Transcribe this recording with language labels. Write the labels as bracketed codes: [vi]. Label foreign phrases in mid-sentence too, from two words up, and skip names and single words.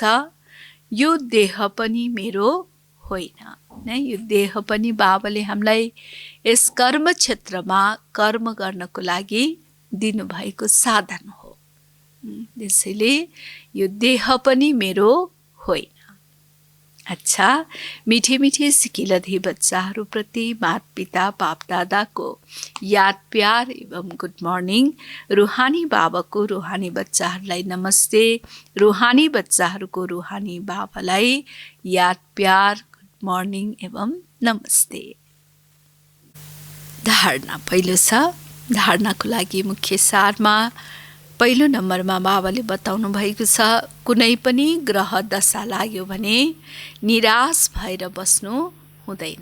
[ne] यो देह पनि मेरो होइन। यो देह पनि बाबाले हामीलाई यस कर्म क्षेत्रमा कर्म गर्नको लागि दिनुभएको साधन हो। त्यसैले यो देह पनि मेरो होइन। अच्छा, मिठे मिठे सिकिलधी बच्चाहरूप्रति माता पिता बाप दादाको याद प्यार एवं [en] good morning. [ne] रुहानी बाबाको रुहानी बच्चाहरूलाई नमस्ते। रुहानी बच्चाहरूको रुहानी बाबालाई याद प्यार [en] good morning [ne] एवं नमस्ते। धारणा पहिलो छ। धारणाको लागि मुख्य सारमा पहिलो नम्बरमा बाबाले बताउनु भएको छ, कुनै पनि ग्रह दशा लाग्यो भने निराश भएर बस्नु हुँदैन।